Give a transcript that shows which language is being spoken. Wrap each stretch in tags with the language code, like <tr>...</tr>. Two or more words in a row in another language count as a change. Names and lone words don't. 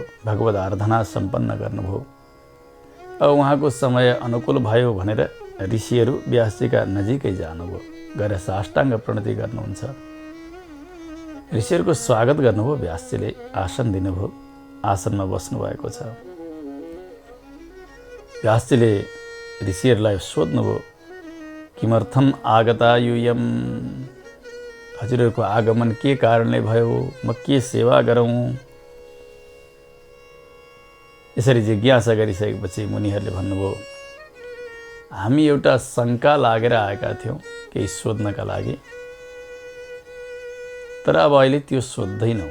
<ne>भगवत आराधना सम्पन्न गर्नुभयो। अब उहाँको समय अनुकूल भयो भनेर ऋषिहरू व्यासजीका नजिकै जानुभयो। गएर साष्टाङ्ग प्रणति गर्नुहुन्छ। ऋषिहरूको स्वागत गर्नुभयो। व्यासजीले आसन दिनुभयो। आसनमा बस्नुभएको छ। व्यासजीले ऋषिहरूलाई सोध्नुभयो,</ne> <sa>किमर्थम आगता यूयम?</sa> <ne>हजुरहरूको आगमन के कारणले भयो? म के सेवा गरौँ? यसरी जिज्ञासा गरिसकेपछि मुनिहरूले भन्नुभयो, हामी एउटा शङ्का लागेर आएका थियौँ केही सोध्नका लागि, तर अब अहिले त्यो सोध्दैनौँ।</ne>